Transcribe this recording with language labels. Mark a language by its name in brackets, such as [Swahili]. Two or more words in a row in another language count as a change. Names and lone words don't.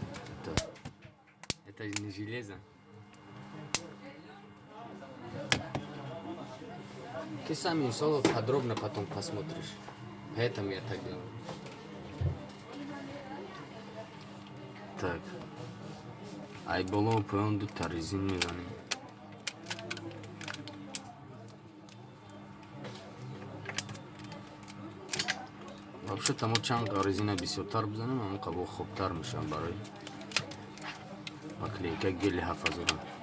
[Russian] Это не железо. Ты сам иншаллах подробно потом посмотришь. Поэтому я так делаю. Так. [Tajik] Ай боло поён ду резин мезанем. Вообще-то мо чанд резина бисёртар бизанем, аммо қабо хубтар мешавад барои наклейка гели ҳафазора.